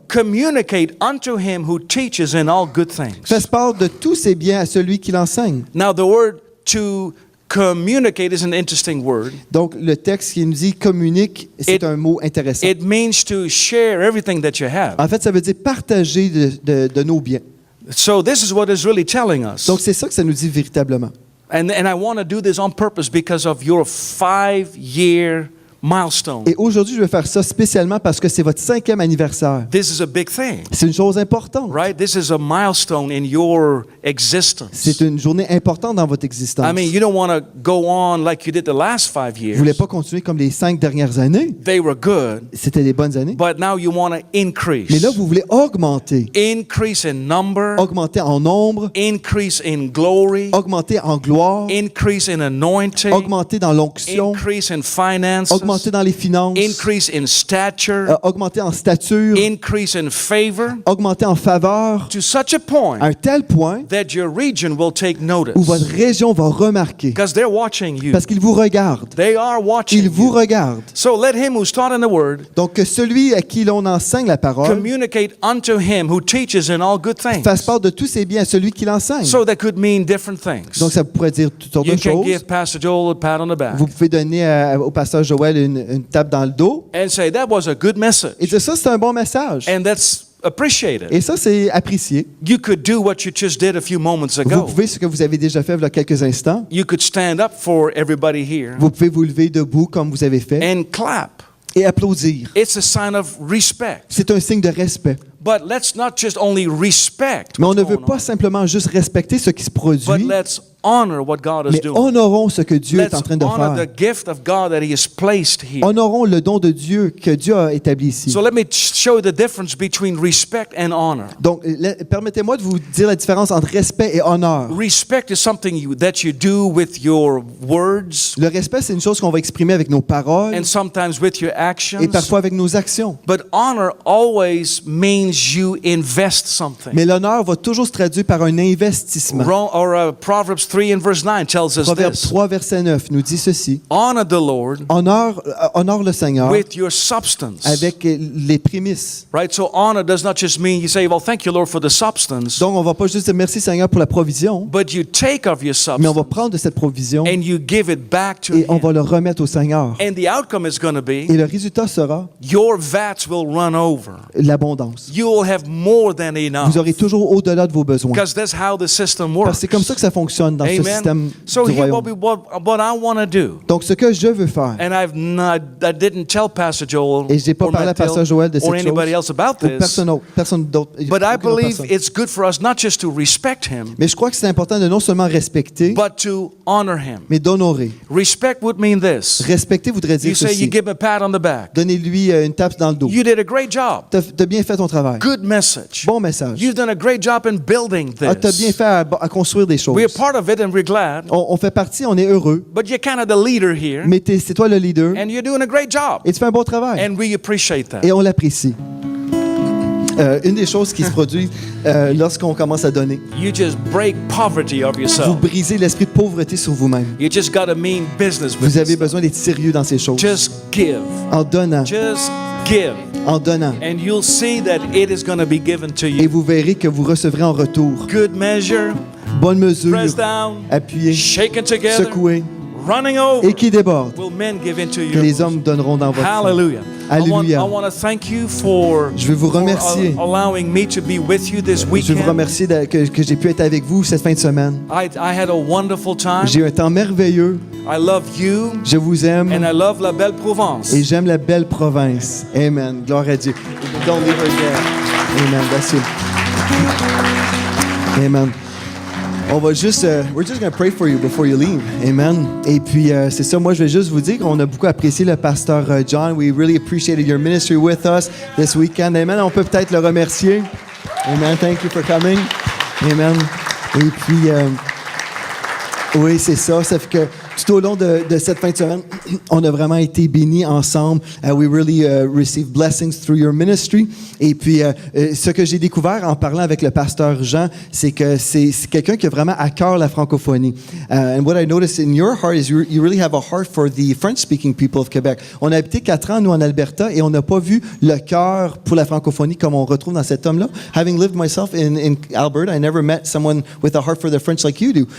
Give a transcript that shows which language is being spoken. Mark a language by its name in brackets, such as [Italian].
[English] communicate unto him who teaches in all good things. [French] fasse part de tous ses biens à celui qui l'enseigne. [English] Now, the word to communicate is an interesting word. [French] Donc, le texte qui nous dit communique, c'est [English] It- [French] un mot intéressant. [English] It means to share everything that you have. [French] En fait, ça veut dire partager de nos biens. [English] So this is what is really telling us. [French] Donc, c'est ça que ça nous dit véritablement. [English] And I want to do this on purpose because of your 5-year milestone. [French] Et aujourd'hui, je vais faire ça spécialement parce que c'est votre 5e anniversaire. [English] This is a big thing, [French] C'est une chose importante. [English] right? This is a milestone in your existence. [French] C'est une journée importante dans votre existence. [English] I mean, you don't want to go on like you did the last 5 [French] Vous ne voulez [English] years. [French] pas continuer comme les 5 dernières années. [English] They were good, [French] C'était des bonnes années. [English] but now you want to increase. [French] Mais là, vous voulez augmenter. [English] Increase in number, [French] Augmenter en nombre, [English] increase in glory, [French] augmenter en gloire, [English] increase in anointing, [French] augmenter dans l'onction, [English] increase in finances, [French] augmenter dans les finances, [English] increase in stature, [French] augmenter en stature, [English] increase in favor, [French] augmenter en faveur, [English] to such a [French] à [English] point [French] un tel point [English] that your region will take notice. [French] où votre région va remarquer. [English] Because they're watching you. [French] Parce qu'il vous regarde. [English] They are watching [French] Il vous [English] you. [French] regarde. [English] So let him who's taught in the word [French] Donc, que celui à qui l'on enseigne la parole [English] communicate unto him who teaches in all good things. [French] fasse part de tous ses biens à celui qui l'enseigne. [English] So that could mean different things. [French] Donc, ça pourrait dire toutes sortes [English] You [French] de [English] can [French] choses. [English] give Pastor Joel a pat on the back [French] Vous pouvez donner au pasteur Joël une tape dans le dos [English] and say that was a good message. [French] et dire ça, c'est un bon message. [English] And that's appreciated. [French] Et ça, c'est apprécié. [English] You could do what you just did a few moments [French] Vous [English] ago. [French] pouvez, ce que vous avez déjà fait il y a quelques instants, [English] You could stand up for everybody here [French] vous pouvez vous lever debout comme vous avez fait [English] and clap. [French] et applaudir. [English] It's a sign of respect. [French] C'est un signe de respect. [English] But let's not just only respect [French] Mais on [English] what's [French] ne veut [English] going [French] pas [English] on, [French] simplement juste respecter ce qui se [English] but [French] produit, [English] let's honor what God is [French] mais [English] doing. [French] honorons ce que Dieu est [English] Let's [French] en train de [English] honor [French] faire. [English] the gift of God that He has placed here. [French] Honorons le don de Dieu que Dieu a établi ici. [English] So let me show you the difference between respect and honor. [French] Donc, permettez-moi de vous dire la différence entre respect et honneur. [English] Respect is something that you do with your words [French] Le respect, c'est une chose qu'on va exprimer avec nos paroles [English] and sometimes with your [French] et [English] actions. [French] parfois avec nos actions. [English] But honor always means you invest something. [French] Mais l'honneur va toujours se traduire par un investissement. [English] Proverbs 3 and verse 9 tells us [French] Proverbe [English] this. [French] 3, verset 9 nous dit ceci. [English] Honor the Lord [French] Honore le Seigneur [English] with your substance. [French] avec les prémices. [English] Right? So honor does not just mean you say, well, thank you, Lord, for the substance. [French] Donc, on ne va pas juste dire merci Seigneur pour la provision, [English] But you take of your [French] mais on va [English] substance [French] prendre de cette provision [English] and you give it back to [French] et on va [English] Him. [French] le remettre au Seigneur. [English] And the outcome is going to be [French] Et le résultat sera [English] your vats will run over. [French] l'abondance. [English] You will have more than enough. [French] Vous aurez toujours au-delà de vos besoins. [English] Because that's how the system [French] Parce que [English] works. [French] c'est comme ça que ça fonctionne dans ce système [English] So [French] du [English] here [French] royaume. [English] what I want to do. [French] Donc, ce que je veux faire, [English] And I didn't tell Pastor Joel [French] et je n'ai pas [English] or [French] parlé à Pasteur Joël de [English] or [French] cette [English] anybody [French] chose, [English] else about [French] ou [English] this, [French] personne d'autre. [English] but I [French] aucune autre [English] believe [French] personne. [English] it's good for us not just to respect him, [French] Mais je crois que c'est important de non seulement respecter, [English] but to honor him. [French] mais d'honorer. [English] Respect would mean this. [French] Respecter voudrait dire [English] You say you [French] ceci. [English] give him a pat on the back. [French] Donnez-lui une tape dans le dos. [English] You did a great job. [French] Tu as bien fait ton travail. [English] Good message. [French] Bon message. [English] You've done a great job in building [French] Tu as bien [English] this. [French] fait à construire des choses. [English] We're part of it and we're glad. [French] On fait partie, on est heureux, [English] But you're kind of the leader here, [French] mais c'est toi le leader [English] and you're doing a great job. [French] et tu fais un bon travail. [English] And we appreciate that. [French] Et on l'apprécie. Une des choses qui se produit lorsqu'on commence à donner, [English] You just break poverty of [French] vous [English] yourself. [French] brisez l'esprit de pauvreté sur vous-même. [English] You just got to mean business with [French] Vous avez [English] this. [French] besoin d'être sérieux dans ces choses. [English] Just give. [French] En donnant, [English] Just give. [French] en donnant. [English] And you'll see that it is going to be given to [French] Et [English] you. [French] vous verrez que vous recevrez en retour. [English] Good measure, [French] Bonne mesure, [English] pressed down, [French] appuyée, [English] shaken together, [French] secouée, [English] running over. [French] et qui déborde, [English] Will men give into [French] que [English] you? [French] les hommes donneront dans votre sein. [English] Hallelujah. [French] Alléluia. [English] I want to thank you for, [French] Je veux vous remercier. [English] for allowing me to be with you this [French] Je veux [English] weekend. [French] vous remercier que j'ai pu être avec vous cette fin de semaine. [English] I had a wonderful time. [French] J'ai eu un temps merveilleux. [English] I love you [French] Je vous aime. [English] and I love [French] la belle Provence. Et j'aime la belle province. Amen. Gloire à Dieu. [English] Don't leave her there. [French] Amen. [English] That's it. Amen. [French] On va juste, [English] we're just going to pray for you before you leave. Amen. [French] Et puis, c'est ça, moi, je vais juste vous dire qu'on a beaucoup apprécié le pasteur John. [English] We really appreciated your ministry with us this weekend. Amen. [French] On peut peut-être le remercier. [English] Amen. Thank you for coming. Amen. [French] Et puis, oui, c'est ça. Ça fait que tout au long de cette fin de semaine, on a vraiment été bénis ensemble. [English] We really received blessings through your ministry. [French] Et puis, ce que j'ai découvert en parlant avec le pasteur Jean, c'est que c'est quelqu'un qui a vraiment à cœur la francophonie. [English] And what I noticed in your heart is you really have a heart for the French-speaking people of Quebec. [French] On a habité 4 ans, nous, en Alberta, et on n'a pas vu le cœur pour la francophonie comme on retrouve dans cet homme-là. [English] Having lived myself in Alberta, I never met someone with a heart for the French like you do.